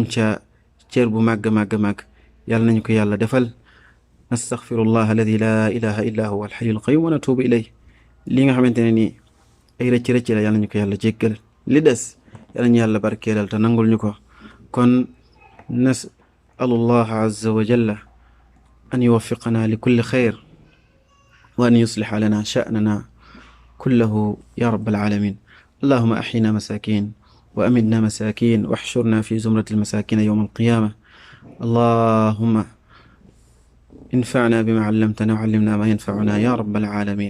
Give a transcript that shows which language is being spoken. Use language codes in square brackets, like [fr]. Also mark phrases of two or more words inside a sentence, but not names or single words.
[wo] ca cër bu màgg yàlla nañu ko yàlla defal [ar] نستغفر الله الذي لا إله إلا هو الحي القيوم ونتوب إليه [wo] li nga xamante ne nii ay rëcc la yàlla ñu ko yàlla jéggal li des yàlla ñu yàlla barkeelal te nangul ñu ko kon [ar] نسأل الله عز وجل أن يوفقنا لكل خير، وأن يصلح لنا شأننا كله يا رب العالمين. اللهم أحينا مساكين وأمتنا مساكين واحشرنا في زمرة المساكين يوم القيامة. اللهم انفعنا بما علمتنا وعلمنا ما ينفعنا يا رب العالمين.